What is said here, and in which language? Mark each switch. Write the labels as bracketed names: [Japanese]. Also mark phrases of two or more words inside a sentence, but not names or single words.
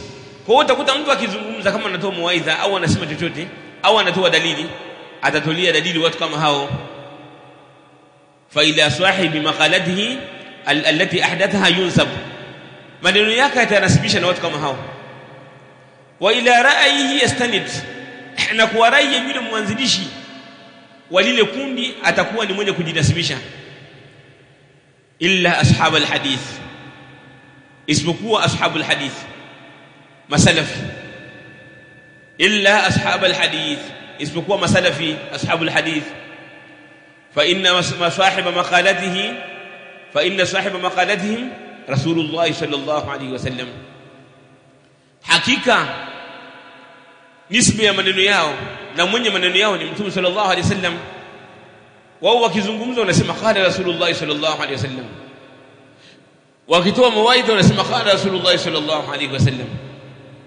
[Swahili] Kwa hiyo utakuta mtu akizungumza, kama anatoa mawaidha au anasema chochote au anatoa dalili, atatolia dalili watu kama hao, [Arabic] فإلى صاحب مقالته التي أحدثها ينسب, [Swahili] maneno yake yatanasibisha na watu kama hao. [Arabic] وإلى رأيه يستند, [Swahili] na kwa rai ya yule mwanzilishi wa lile kundi atakuwa ni mwenye kujinasibisha. [Arabic] إلا أصحاب الحديث, isipokuwa أصحاب الحديث masalafi. إلا أصحاب الحديث, [Swahili] isipokuwa masalafi [Arabic] أصحاب الحديث. فإن صاحب مقالتهم رسول الله صلى الله عليه وسلم, [Swahili] hakika nisba ya maneno yao na mwenye maneno yao ni Mtume [Arabic] صلى الله عليه وسلم. [Swahili] Wao wakizungumza wanasema [Arabic] قال رسول الله صلى الله عليه وسلم, [Swahili] wakitoa mawaidha wanasema [Arabic] قال رسول الله صلى الله عليه وسلم.